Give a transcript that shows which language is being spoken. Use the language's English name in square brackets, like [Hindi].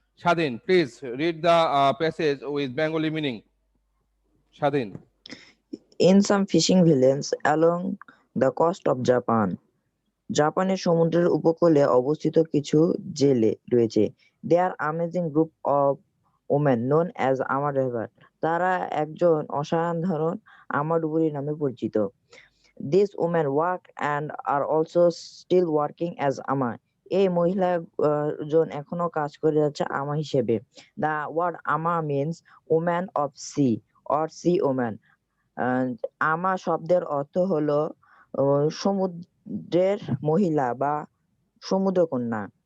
[English] Shadin, please read the passage with Bengali meaning. Shadin. In some fishing villages along the coast of Japan, [Bangla] জাপানের সমুদ্রের উপকূলে অবস্থিত কিছু জেলে রয়েছে। [English] They are amazing group of women known as Ama Driver. [Bangla] তারা একজন অসাধারণ আমাডুবুরি নামে পরিচিত। [English] These women work and are also still working as Ama. [Bangla] এই মহিলা জন এখনো কাজ করে যাচ্ছে আমা হিসেবে। [English] The word Ama means woman of sea or sea woman. [Bangla] আমা শব্দের অর্থ হলো সমুদ্রের মহিলা বা সমুদ্রকন্যা।